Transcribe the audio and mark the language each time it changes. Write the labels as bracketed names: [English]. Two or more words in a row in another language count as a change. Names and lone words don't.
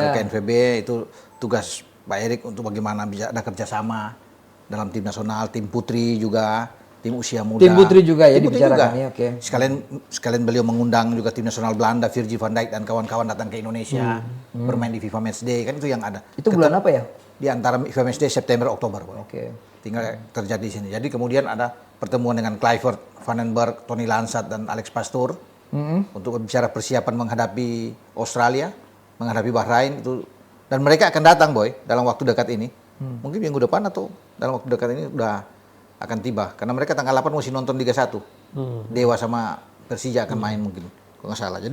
[Indonesian] ke KNVB itu tugas Pak Erik untuk bagaimana bisa ada kerjasama dalam tim nasional, tim putri juga, tim usia muda. Tim putri juga ya Tim putri dibicarakan juga. ya, oke. Sekalian beliau mengundang juga tim nasional Belanda, Virgil van Dijk dan kawan-kawan datang ke Indonesia bermain di FIFA Matchday kan itu yang ada. Itu bulan apa ya? Di antara FIFA Matchday September Oktober. Pak. Oke. Tinggal terjadi di sini. Jadi kemudian ada pertemuan dengan Kluivert, Van den Berg, Tony Lansat dan Alex Pastoor untuk berbicara persiapan menghadapi Australia, menghadapi Bahrain itu, dan mereka akan datang boy dalam waktu dekat ini. Mungkin minggu depan atau dalam waktu dekat ini udah akan tiba karena mereka tanggal 8 masih nonton Liga 1. Dewa sama Persija akan main mungkin kalau nggak salah.